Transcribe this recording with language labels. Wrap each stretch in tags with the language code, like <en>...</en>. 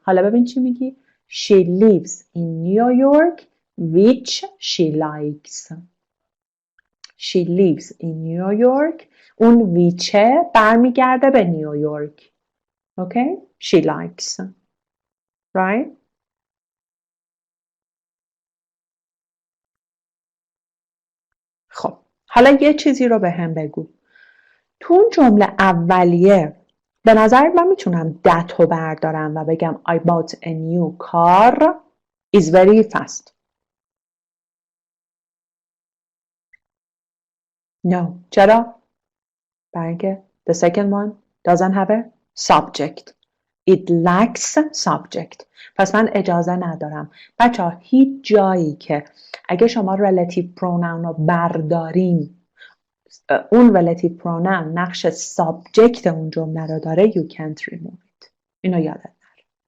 <fa>حالا ببین چی میگی؟</fa> <en>She lives in New York which she likes. She lives in New York.</en> <fa>اون ویچه برمیگرده به نیویورک.</fa> <en>Okay? She likes. Right?</en> <fa>خب حالا یه چیزی رو به هم بگو. تو اون جمله اولیه به نظر من میتونم that رو بردارم و بگم</fa> <en>I bought a new car is very fast. No.</en> <fa>چرا؟ برای اینکه</fa> <en>the second one doesn't have a subject. It lacks subject.</en> <fa>پس من اجازه ندارم. بچه ها هیچ جایی که اگه شما relative pronoun رو بردارین اون relative pronoun نقش subject اون جمله رو داره</fa> <en>you can't remove it.</en> <fa>اینو یادت نره.</fa>